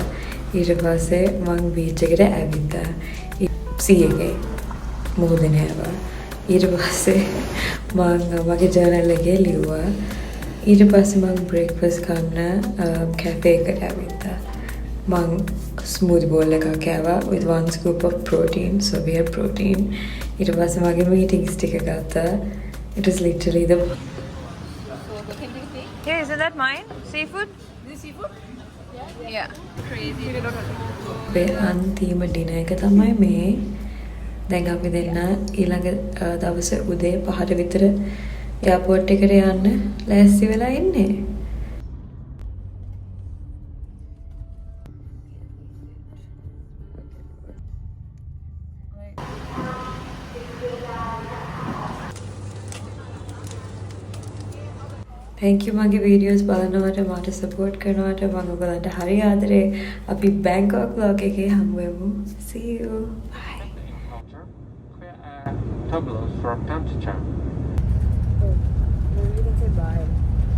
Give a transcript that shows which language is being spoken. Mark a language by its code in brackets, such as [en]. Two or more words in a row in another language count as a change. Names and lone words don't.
[si] ඊට පස්සේ මම බීච් එකට ඇවිත්තා. සී එකේ මුහුදේ නෑවා. ඊට පස්සේ මම මගේ ජර්නල් එකේ ලිව්වා. ඊට පස්සේ මම බ්‍රේක්ෆාස්ට් කන්න කැෆේ එකට ඇවිත්තා. [en] මම smoothie bowl [si] එකක් කෑවා [en] with 1 scoop of protein, so we had protein. [si] ඊට පස්සේ මගේ meetings ටික ගත්තා. [en] It was literally the Hey, isn't that mine? Seafood? Is it seafood? Yeah. Crazy. [si] අන්තිම ඩිනර් එක තමයි මේ. දැන් අපි දෙන්න ඊළඟ දවසේ උදේ 5ට විතර එයාපෝට් එකට යන්න ලෑස්ති වෙලා ඉන්නේ. [en] Thank you [si] මගේ videos බලනවට මට support කරනවට මම ඔයගලන්ට හරි ආදරේ. අපි Bangkok vlog එකේ හමු වෙමු. [en] See you. Bye. Turbulence from time to time. You can say bye.